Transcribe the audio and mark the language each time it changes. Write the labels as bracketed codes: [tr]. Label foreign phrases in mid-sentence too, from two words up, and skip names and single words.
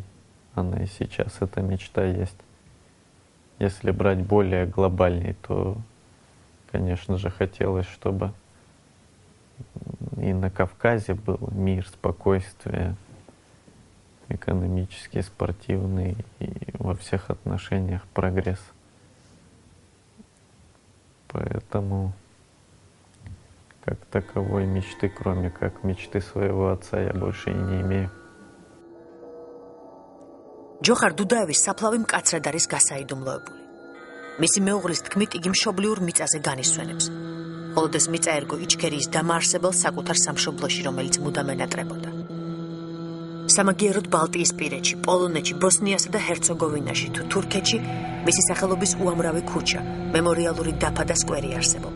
[ru] Она и сейчас, эта мечта есть. Если брать более глобальней, то, конечно же, хотелось, чтобы и на Кавказе был мир, спокойствие, экономический, спортивный и во всех отношениях прогресс. Поэтому как таковой мечты, кроме как мечты своего отца, я больше и не имею. [ka] ჯოხარ დუდაევის საფლავი მკაცრად არის გასაიდუმლოებული. მისი მეუღლის თქმით, იგი მშობლიურ მიწაზე განისვენებს. მხოლოდ ეს მიწა ერგო იჩქერიის დამაარსებელ საკუთარ სამშობლოში, რომელიც მუდამ ენატრებოდა. სამაგიეროდ ბალტიისპირეთში, პოლონეთში, ბოსნიასა და ჰერცეგოვინაში თუ თურქეთში მისი სახელობის უამრავი ქუჩა, მემორიალური დაფა და სკვერი არსებობს.